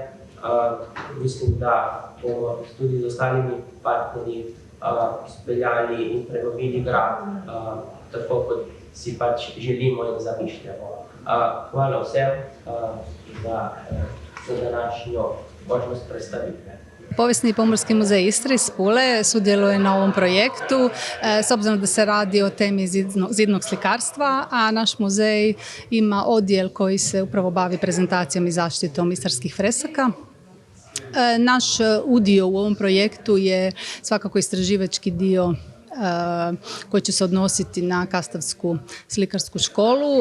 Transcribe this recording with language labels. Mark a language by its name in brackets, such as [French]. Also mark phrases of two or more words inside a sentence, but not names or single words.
[Slovenian] Mislim, da bomo tudi z ostalimi partnerji speljali in prenovili grad, tako kot si pač želimo in zamišljamo. Hvala vsem za današnjo možnost predstavitve. [Croatian] Povijesni Pomorski muzej Istre iz Pule sudjeluje na ovom projektu s obzirom da se radi o temi zidnog slikarstva, a naš muzej ima odjel koji se upravo bavi prezentacijom i zaštitom istarskih fresaka. Naš udio u ovom projektu je svakako istraživački dio koji će se odnositi na Kastavsku slikarsku školu.